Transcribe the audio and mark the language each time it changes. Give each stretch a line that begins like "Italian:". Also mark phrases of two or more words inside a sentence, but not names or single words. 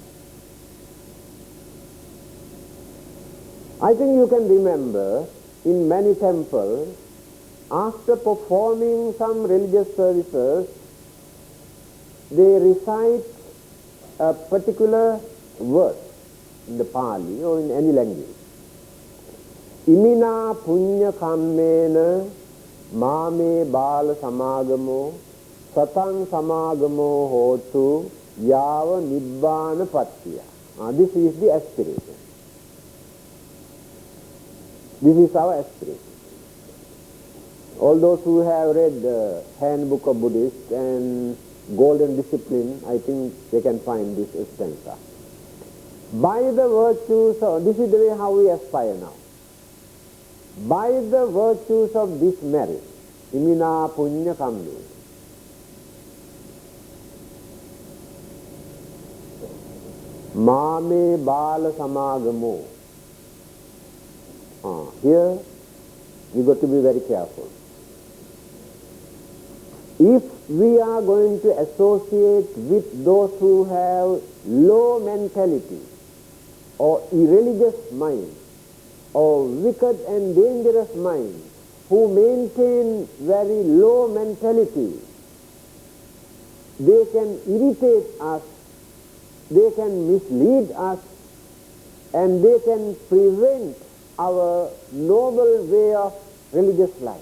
English: I think you can remember in many temples, after performing some religious services, they recite a particular verse in the Pali or in any language.
Pali: Imina punya kammena mame bala samagamo satang samagamo hotu yava nibbana pattiya.
English: This is the aspiration. This is our aspiration. All those who have read the Handbook of Buddhists and Golden Discipline, I think they can find this stanza. By the virtues of, this is the way how we aspire now. By the virtues of this merit,
Pali: imina punya kammi, mame bala samagamo.
English: Here we got to be very careful. If we are going to associate with those who have low mentality or irreligious mind or wicked and dangerous mind who maintain very low mentality, they can irritate us they can mislead us and they can prevent our noble way of religious life.